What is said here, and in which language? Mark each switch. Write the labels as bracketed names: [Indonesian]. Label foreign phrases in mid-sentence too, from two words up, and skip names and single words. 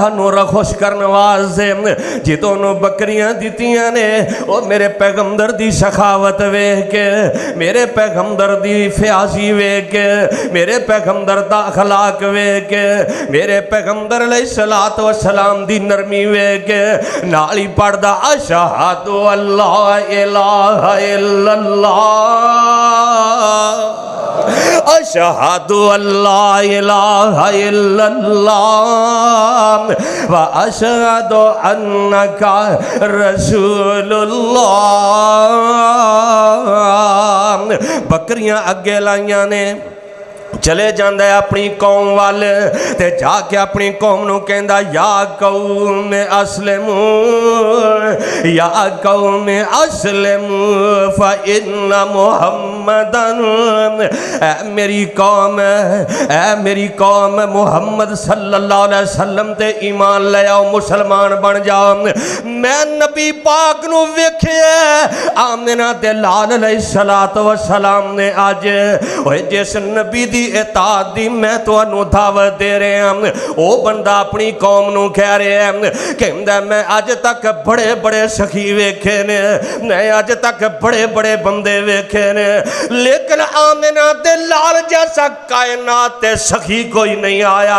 [Punjabi] نوں خوش کرنے واسطے جتوں نوں بکریاں دتیاں نے، وہ میرے پیغمبر دی سخاوت ویکھ کے، میرے پیغمبر دی فیاضی ویکھ کے، میرے پیغمبر دا اخلاق ویکھ کے، میرے پیغمبر [Arabic] عليه الصلاة والسلام [Punjabi] دی نرمی ویکھ کے نال ہی پڑھدا [Arabic] أشهد أن لا إله إلا الله أشهد أن لا إله إلا الله وأشهد أنك رسول الله. [Punjabi] بکریاں اگے لائیاں نے، چلے جاتا ہے اپنی قوم وال تے جا کے اپنی قوم نوں کہندا [Arabic] يا قوم أسلموا يا قوم أسلموا فإن محمدا, [Punjabi] اے میری قوم، اے میری قوم محمد [Arabic] صلى الله عليه وسلم [Punjabi] تے ایمان لے آؤ، مسلمان بن جاؤ. میں نبی پاک نوں ویکھیا آمنہ تے لال [Arabic] عليه الصلاة والسلام [Punjabi] نے اج اوئے جس نبی دی اطاعت دی میں تہانوں دعوت دے رہا ہوں، وہ بندہ اپنی قوم نوں کہہ رہا ہے، کہندا میں اج تک بڑے بڑے سخی ویکھے نے، میں اج تک بڑے بڑے بندے ویکھے نے، لیکن آمنہ دے لال جیسا کائنات تے سخی کوئی نہیں آیا.